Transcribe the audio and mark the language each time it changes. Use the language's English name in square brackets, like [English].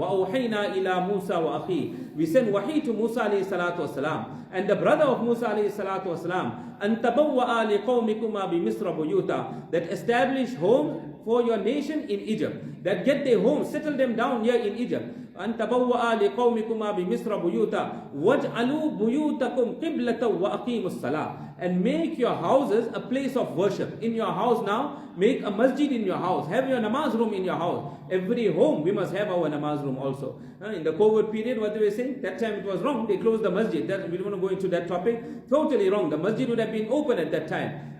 [Arabic] وَأَوْحَيْنَا إِلَى مُوسَى وَأَخِيهِ. [English] We send wahi to Musa alayhi salatu wasalam and the brother of Musa alayhi salatu wasalam. [Arabic] أَن تَبَوَّأَ لِقَوْمِكُمَا بِمِصْرَ بُيُوتًا. [English] That establish homes for your nation in Egypt. That get their homes, settle them down here in Egypt. [Arabic] أن تبوأ لقومكما بمصر بيوتا واجعلوا بيوتكم قبلة وأقيموا الصلاة. [English] And make your houses a place of worship. In your house now, make a masjid in your house. Have your namaz room in your house. Every home, we must have our namaz room also. In the COVID period, what they were saying, that time it was wrong. They closed the masjid. We don't want to go into that topic. Totally wrong. The masjid would have been open at that time.